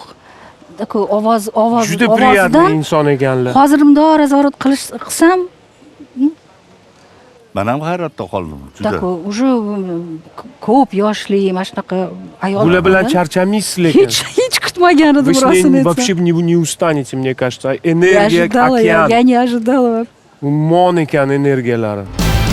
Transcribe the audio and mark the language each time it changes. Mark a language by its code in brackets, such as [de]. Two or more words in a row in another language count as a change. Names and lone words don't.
[uz] Juda priятный inson ekanlar. Hozir bundoq nazorat qilsam, Men ham hayratda qoldim. Juda. tako уже ko'p yoshli, mana shunaqa ayol. Bular bilan charchamaysiz lekin. Hech kutmagan edim [ru] Вы с [uz] rostini [ru] ней [uz] aytsam. [ru] вообще не устанете, мне кажется. Я Энергия ожидала, океан. я не ожидала. [uz] Mon ekan energiyalari.